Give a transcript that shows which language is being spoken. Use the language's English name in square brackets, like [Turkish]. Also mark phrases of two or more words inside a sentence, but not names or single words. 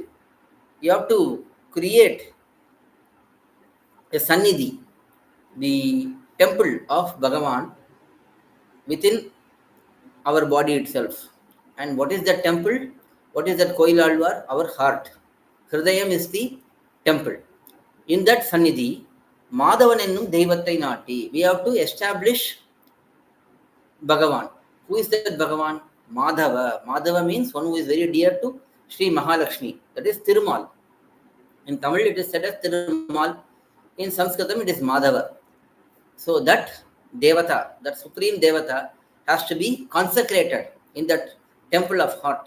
[English] You have to create a sannidhi, the temple of Bhagavan within our body itself. And what is that temple? What is that koyilalvar? Our heart. Hridayam is the temple. In that sannidhi, [Tamil] மாதவன் என்னும் தெய்வத்தை நாட்டி. [English] We have to establish Bhagavan. Who is that Bhagavan? Madhava. Madhava means one who is very dear to Sri Mahalakshmi. That is Thirumal. In Tamil it is said as Thirumal. In Sanskritam it is Madhava. So that Devata, that supreme Devata, has to be consecrated in that temple of heart.